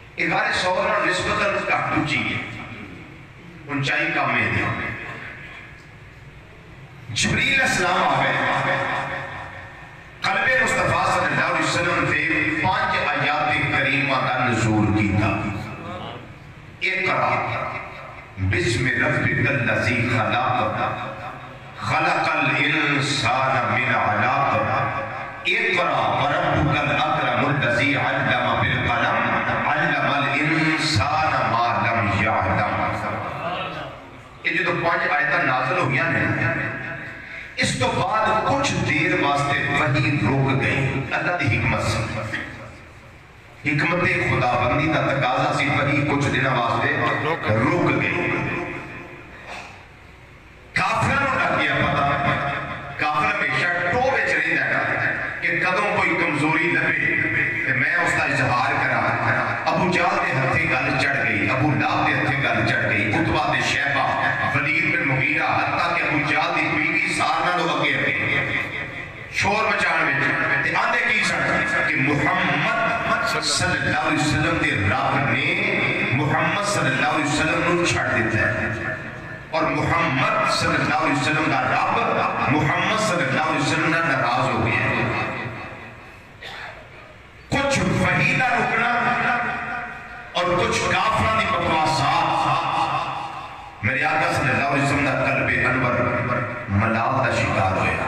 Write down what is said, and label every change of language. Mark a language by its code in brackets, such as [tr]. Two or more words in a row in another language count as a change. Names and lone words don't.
[pa] غار ثور اور نسبتاً گھٹ اونچی ہے، اونچائی کم ہے دی [ur] جبریل السلام آگئے قلب مصطفیٰ صلی اللہ علیہ وسلم سے 5 آیات کریمہ کا نزول کیتا [ar] اقرأ بسم ربک الذی خلق خلق الانسان من علق اقرأ وربک الاکرم الذی علم بالقلم علم الانسان ما لم یعلم۔ [pa] یہ جو 5 آیتاں نازل ہوئی ہیں اس تو بعد کچھ دیر واسطے وحی رک گئی، اللہ دی حکمت سے حکمت خدا بندی دا تقاضا سی وحی کچھ دن واسطے رک گئی۔ کافروں لگ گیا پتا، کافر ہمیشہ ٹو وچ رہندا ہے کہ کدوں کوئی کمزوری لبے تے میں اس دا اظہار کراں۔ ابو جہل دے ہتھے گل چڑھ گئی، ابو لہب دے ہتھے گل چڑھ گئی، عتبہ تے شیبہ، ولید بن مغیرہ، حتیٰ کہ ابو جہل دی بیوی سارا لوگ اگے اگے شور مچان وچ تے آندے کی سن کہ محمد صلی اللہ علیہ وسلم دے رب نے محمد صلی اللہ علیہ وسلم نو چھڑ دیتا ہے، اور محمد صلی اللہ علیہ وسلم دا رب محمد صلی اللہ علیہ وسلم ناراض ہو گیا ہے۔ کچھ وحی دا رکنا اور کچھ کافران دی بکواسات، میرے آقا صلی اللہ علیہ وسلم دا قلب انور ملال دا شکار ہویا۔